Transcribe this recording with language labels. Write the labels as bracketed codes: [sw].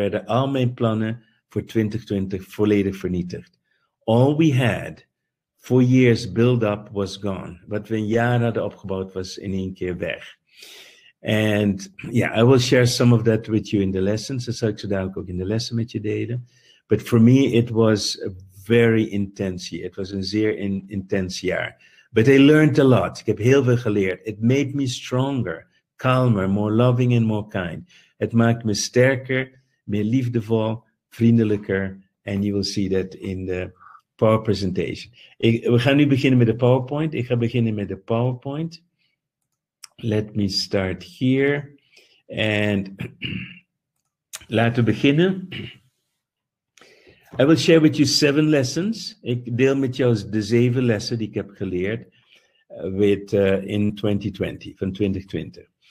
[nl] Werden al mijn plannen voor 2020 volledig vernietigd. [en] All we had for years build up was gone. [nl] Wat we een jaar hadden opgebouwd was in één keer weg. [en] And yeah, I will share some of that with you in the lessons. [nl] Dat zal ik zo dadelijk ook in de lessen met je delen. [en] But for me, it was a very intense year. [nl] Het was een zeer intens jaar. [en] But I learned a lot. [nl] Ik heb heel veel geleerd. [en] It made me stronger, calmer, more loving and more kind. [nl] Het maakt me sterker, meer liefdevol, vriendelijker. [en] And you will see that in the power presentation. [nl] We gaan nu beginnen met de PowerPoint. Ik ga beginnen met de PowerPoint. [en] Let me start here. And [nl] laten we beginnen. [en] I will share with you 7 lessons. [nl] Ik deel met jou de 7 lessen die ik heb geleerd in 2020, van 2020.